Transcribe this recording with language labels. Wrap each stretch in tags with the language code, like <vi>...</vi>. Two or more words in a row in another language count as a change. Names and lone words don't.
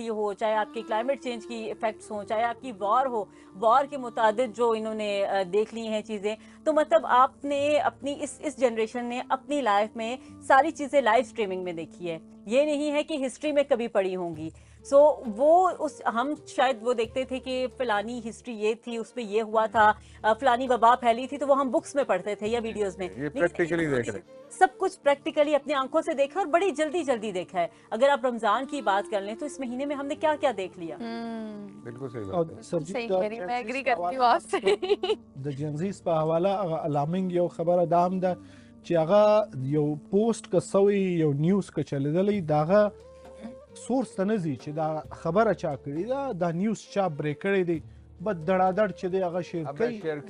<ur>ہو چاہے آپ کی</ur> <en>climate change</en> <ur>کی ایفیکٹس ہو چاہے آپ کی وار ہو وار کے مطابق جو انہوں نے دیکھ لی ہیں چیزیں تو مطلب آپ نے اپنی اس جنریشن نے اپنی لائف میں ساری چیزیں</ur> <en>live streaming</en> <ur>میں دیکھی ہے یہ نہیں ہے کہ ہسٹری میں کبھی پڑھی ہوں گی سو وہ اس ہم شاید وہ دیکھتے تھے کہ فلانی ہسٹری یہ تھی اس میں یہ ہوا تھا فلانی وبا پھیلی تھی تو وہ ہم بکس میں پڑھتے تھے یا ویڈیوز میں یہ پریکٹیکلی دیکھ رہے سب کچھ پریکٹیکلی اپنی آنکھوں سے دیکھا اور بڑی جلدی جلدی دیکھا ہے اگر آپ رمضان کی بات کر لیں تو اس مہینے میں ہم نے کیا کیا دیکھ لیا بالکل صحیح او بات ہے सरजीत صحیح کہہ رہی میں ایگری کرتی ہوں آپ سے</ur> <ps>د جنزیز په حواله هغه الارمینګ یو خبره دا هم ده چې هغه یو پوسټ که سوی یو نیوز که چلیدلی د هغه سورس ته نه ځي چې دا خبره چا کړې ده دا نیوز چا بریک کړی دی بس دړادړ چې دی هغه شیر کوي</ps>